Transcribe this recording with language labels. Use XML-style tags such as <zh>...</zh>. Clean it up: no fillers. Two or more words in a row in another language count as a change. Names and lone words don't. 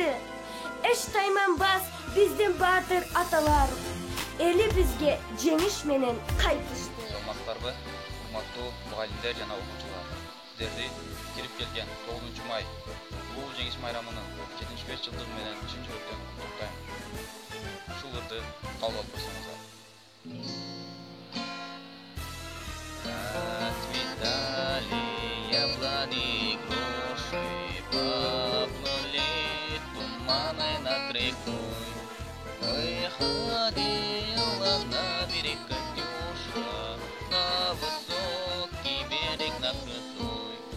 <ky>Эч тайманбас биздин баатыр аталар, эли бизге жеңиш менен кайтышты. Саламатсыздарбы, урматтуу мугалимдер жана окуучулар. Сиздерди кирип келген 9-май улуу жеңиш майрамынын 75 жылдыгы менен чын жүрөктөн куттуктайм. Ушул ырды кабыл алып койсоңуздар.</ky> <ru>Расцветали яблони, груши, поплыли туманы над рекой. Выходила на берег Катюша, на высокий берег, на крутой.</ru>